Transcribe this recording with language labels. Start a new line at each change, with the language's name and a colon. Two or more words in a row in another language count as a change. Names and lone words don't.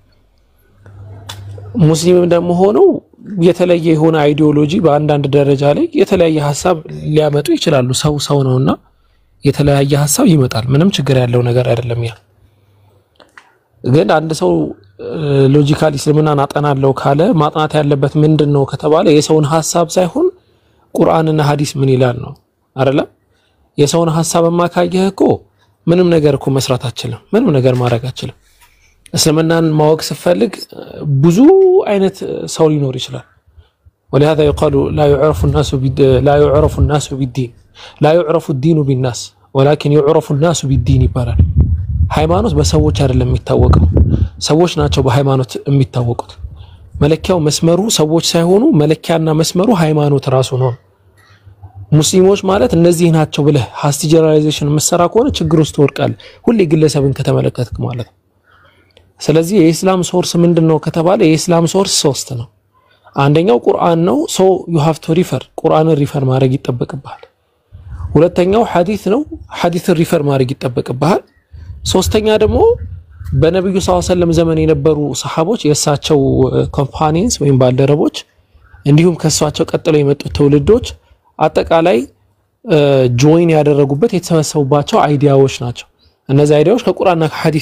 Amharic: ሙስሊም ደግሞ ሆነው የተለየ የሆነ አይዲዮሎጂ በአንዳንድ ደረጃ ላይ የተለያየ ሐሳብ ሊያመጡ ይችላሉ። ሰው ነውና የተለያየ ሐሳብ ይመጣል። ምንም ችግር ያለው ነገር አይደለም። ያ ግን አንድ ሰው ሎጂካሊ እስልምናን አጠናለው ካለ ማጥናት ያለበት ምንድነው ከተባለ የሰውን ሐሳብ ሳይሆን ቁርአንና ሐዲስ ምን ይላል ነው አይደለ? የሰውን ሐሳብማ ካየህ እኮ ምንም ነገር እኮ መስራት አችልም። ምንም ነገር ማድረግ አችልም። እስልምናን ማወቅ ሲፈልግ ብዙ አይነት ሰው ሊኖር ይችላል።
Arabic: ولهذا يقال لا يعرف الناس بالدين
Amharic: لا يعرف الدين بالناس ولكن يعرف الناس بالدين ይባላል። ሃይማኖት በሰዎች አይደለም የሚታወቀው፣ ሰዎች ናቸው በሃይማኖት የሚታወቁት። መለኪያው መስመሩ ሰዎች ሳይሆኑ መለኪያና መስመሩ ሃይማኖት ራሱ ነው። ሙስሊሞች ማለት እነዚህ ናቸው ብለህ
English: hasty generalization
Amharic: መስራ ከሆነ ችግር ውስጥ ወርቃል። ሁሌ ግለሰብን ከተመለከትክ ማለት ነው። ስለዚህ የኢስላም ሶርስ ምንድነው ከተባለ የኢስላም ሶርስ 3 ነው። አንደኛው ቁርአን ነው። ሶ
English: you have to refer
Amharic: ቁርአንን ሪፈር ማድረግ ይጠበቅብሃል። ሁለተኛው ሐዲስ ነው። ሐዲስን ሪፈር ማድረግ ይጠበቅብሃል። ሶስተኛ ደግሞ በነብዩ
Arabic: صلى الله عليه وسلم
Amharic: ዘመን የነበሩ ሰሃቦች የእሳቸው ኮምፓኒየንስ ወይም ባልደረቦች እንዲሁም ከሷቸው ቀጥለው የመጡ ትውልዶች አጠቃላይ ጆይን ያደረጉበት የተሰበሰቡባቸው አይዲያዎች ናቸው። እነዚህ አይዲያዎች ከቁርአንና ከሐዲስ